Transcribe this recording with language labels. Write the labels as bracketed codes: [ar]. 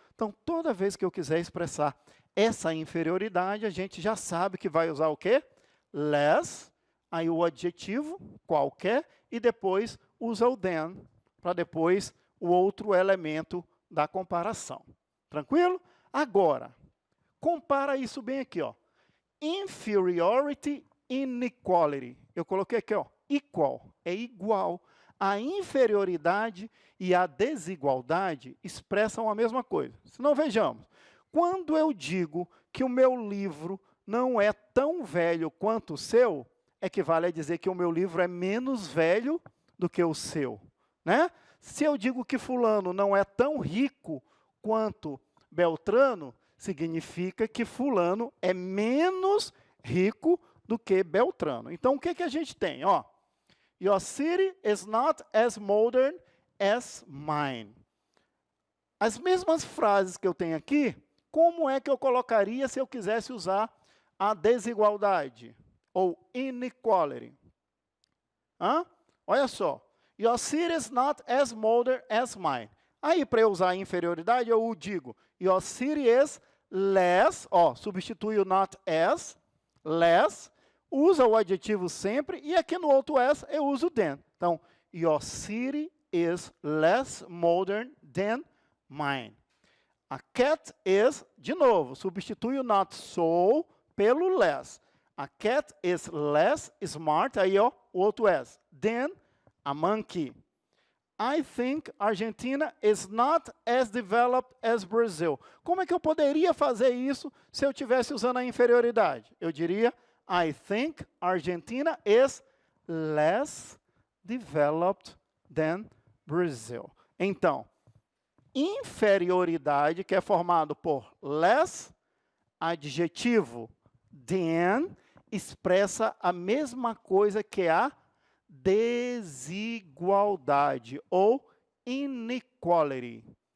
[pt] Então, toda vez que eu quiser expressar essa inferioridade, a gente já sabe que vai usar o quê? Less, aí o adjetivo qualquer, e depois usa o than, para depois o outro elemento da comparação. Tranquilo? Agora, compara isso bem aqui, ó. [en] Inferiority, inequality. [pt] Eu coloquei aqui, ó, equal, é igual. A inferioridade e a desigualdade expressam a mesma coisa. Se não, vejamos. Quando eu digo que o meu livro não é tão velho quanto o seu, equivale a dizer que o meu livro é menos velho do que o seu. Né? Se eu digo que fulano não é tão rico quanto Beltrano, significa que fulano é menos rico do que Beltrano. Então, o que a gente tem? [en] Ó, your city is not as modern as mine. [pt] As mesmas frases que eu tenho aqui, como é que eu colocaria se eu quisesse usar a desigualdade? Ou inequality. Olha só. [en] Your city is not as modern as mine. [pt] Aí, para eu usar a inferioridade, eu digo, [en] your city is less, [pt] ó, substitui o not as, less, usa o adjetivo sempre, e aqui no outro as eu uso than. [en] Então, your city is less modern than mine. [pt] A cat is, de novo, substitui o not so pelo less. [en] A cat is less smart, [pt] aí ó, o outro as, [en] than a monkey. I think Argentina is not as developed as Brazil. [pt] Como é que eu poderia fazer isso se eu estivesse usando a inferioridade? Eu diria, [en] I think Argentina is less developed than Brazil. [pt] Então, inferioridade, que é formado por less, adjetivo than, expressa a mesma coisa que a desigualdade ou inequality.